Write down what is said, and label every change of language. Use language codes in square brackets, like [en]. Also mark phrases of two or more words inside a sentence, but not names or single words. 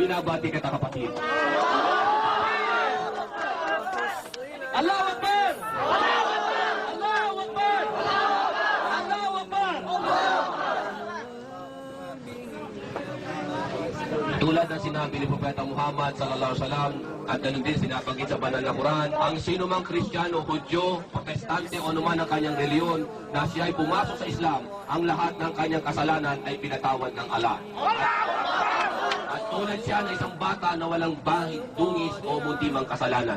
[tl] Binabati kita, kapatid. [ar] الله أكبر! الله أكبر الله أكبر! [tl] Tulad ng sinabi ni Propeta Muhammad [ar] صلى الله عليه وسلم [tl] at ganun din sinabanggit sa banal na Quran, ang sino mang Kristiyano, Hudyo, Protestante o anuman ang kanyang reliyon na siya ay pumasok sa Islam, ang lahat ng kanyang kasalanan ay pinatawad ng Allah. At tulad siya ng isang bata na walang bahid, dungis o munti mang kasalanan.